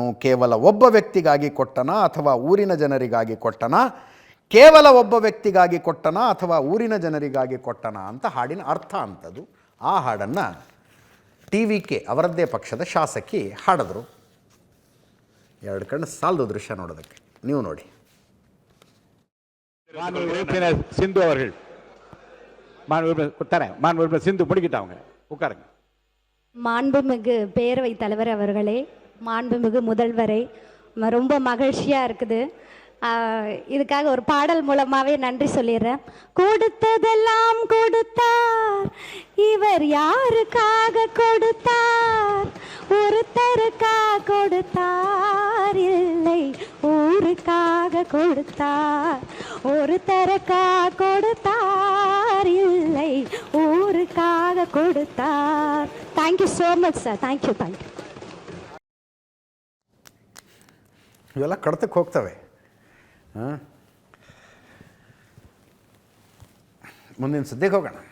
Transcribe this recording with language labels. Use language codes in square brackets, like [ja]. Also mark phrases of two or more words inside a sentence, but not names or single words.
[kn] ಕೇವಲ ಒಬ್ಬ ವ್ಯಕ್ತಿಗಾಗಿ ಕೊಟ್ಟನ ಅಥವಾ ಊರಿನ ಜನರಿಗಾಗಿ ಕೊಟ್ಟನ? ಕೇವಲ ಒಬ್ಬ ವ್ಯಕ್ತಿಗಾಗಿ ಕೊಟ್ಟನ ಅಥವಾ ಊರಿನ ಜನರಿಗಾಗಿ ಕೊಟ್ಟನ ಅಂತ ಹಾಡಿನ ಅರ್ಥ ಅಂತದು. ಆ ಹಾಡನ್ನು TVK ಅವರದ್ದೇ ಪಕ್ಷದ ಶಾಸಕಿ ಹಾಡಿದ್ರು. 2 ಕಣ್ಣು ಸಾಲದು ದೃಶ್ಯ ನೋಡೋದಕ್ಕೆ. ನೀವು ನೋಡಿ. [ta] சிந்து அவர்கள் மாண்புமிகு சிந்து முடிக்கிட்டாங்க, உட்காருங்க. மாண்புமிகு பேரவைத் தலைவர் அவர்களே, மாண்புமிகு முதல்வரே, ரொம்ப மகிழ்ச்சியாக இருக்குது. இதுக்காக ஒரு பாடல் மூலமாகவே நன்றி சொல்லிடுறேன். கொடுத்ததெல்லாம் கொடுத்தார், இவர் யாருக்காக கொடுத்தார்? ஒருத்தருக்காக கொடுத்தார், இல்லை ஊருக்காக கொடுத்தார். ஒருத்தருக்காக கொடுத்தார், இல்லை ஊருக்காக கொடுத்தார். [en] thank you so much sir. thank you. [kn] ಇವೆಲ್ಲ ಕಡತಕ್ಕೆ ಹೋಗ್ತವೆ. ಮುಂದಿನ ಸುದ್ದಿಗೆ ಹೋಗೋಣ.